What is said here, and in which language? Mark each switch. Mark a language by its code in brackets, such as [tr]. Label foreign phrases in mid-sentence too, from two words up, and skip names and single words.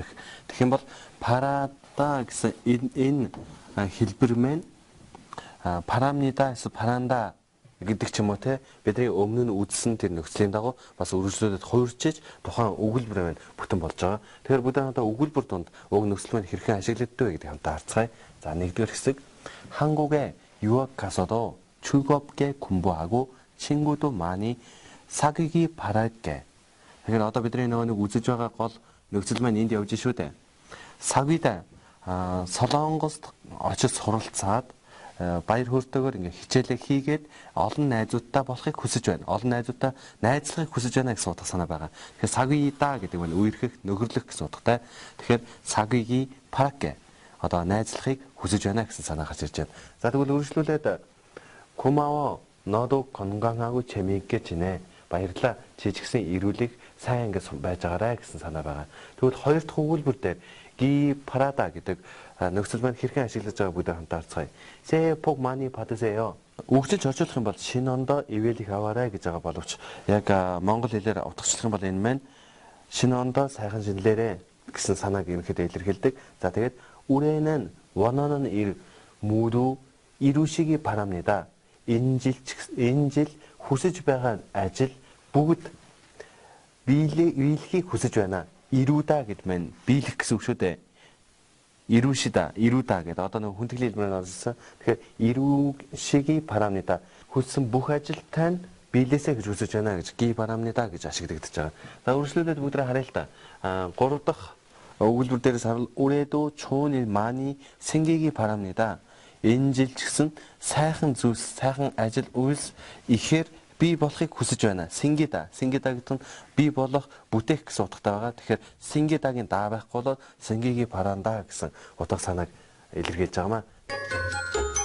[mn] Тэгэх юм бол парада гэсэн энэ хэлбэр маань парамнида эсвэл паранда гэдэг ч юм уу те бидний өмнө нь үзсэн тэр нөхцөлийн дагуу бас үргэлжлүүлээд хуурчиж тухайн өгүүлбэр маань бүтэн болж байгаа. Тэгэхээр бүгд хамтаа өгүүлбэр донд уг нөхцөл маань хэрхэн ашиглагддаг вэ гэдэг хамтаа харцгаая. За нэгдүгээр хэсэг [ko] 한국에 유학 가서도 즐겁게 공부하고 친구도 많이 사귀기 바랄게. [mn] Тэгэхээр одоо бидний нэг үзэж байгаа гол нөхцөл маань энд явж шүү дээ. 사귀다 Солонгост очиж суралцаад баяр хөөртэйгээр ингээ хичээлээ хийгээд олон найзуудтай болохыг хүсэж байна. Олон найзуудтай найзлахыг хүсэж байна гэсэн утга санаа байгаа. Тэгэхээр 사귀다 гэдэг нь үерхэх, нөхөрлөх гэсэн утгатай. [ko] Тэгэхээр 사귀기 바랄게. [mn] Одоо найзлахыг хүсэж байна гэсэн санаа гарч ирж байна. За тэгвэл үргэлжлүүлээд 고마워. [ko] 너도 건강하고 재미있게 지내. [mn] баярлалаа. Чи ч гэсэн ирүүлэг сайн ингэ байж байгаарай гэсэн санаа байгаа. Тэгвэл хоёр дахь өгүүлбэр дээр [ko] 기 파라다 [mn] гэдэг нөхцөл маань хэрхэн ашиглаж байгааг бүгд хамтаа харцгаая. [ko] 새해 복 많이 받으세요. [mn] Үгчилж орчуулах юм бол шинэ ондоо ивэл их аваарай гэж байгаа боловч яг монгол хэлээр утгачлах юм бол энэ маань шинэ ондоо сайхан шинэлээрэ гэсэн санааг ерөнхийдөө илэрхийлдэг. За тэгээд [ko] 올해는 원하는 일 모두 이루시기 바랍니다. [mn] энэ жил хүсэж байгаа ажил бүгд биелхийг хүсэж байна. 이루다 гэдэг маань биелэх гэсэн үг шүү дээ. [ko] 이루시다, 이루다 [mn] гэдэг одоо нэг хүндэтгэлийн хэлбэрээр орсон. [ko] Тэгэхээр 이루시기 바랍니다. [mn] хүссэн бүх ажилтай нь биелээсэй гэж хүсэж байна гэж [ko] 기 바랍니다 [mn] гэж ашиглагдаж байгаа. За үргэлжлүүлээд бүгд харъя л да. 3 дахь өгүүлбэр дээрээс харвал [ko] 올해도 좋은 일 많이 생기기 바랍니다. [mn] энэ жил ч гэсэн сайхан зүйлс, сайхан ажил үйлс ихээр бий болохыг хүсэж байна. Сингида гэдэг нь бий болох бүтээх гэсэн утгатай байгаа. Тэгэхээр сингидагийн даа байхгүй бол [ko] 생기기 바란다 [mn] гэсэн утга санааг илэрхийлж байгаамаа.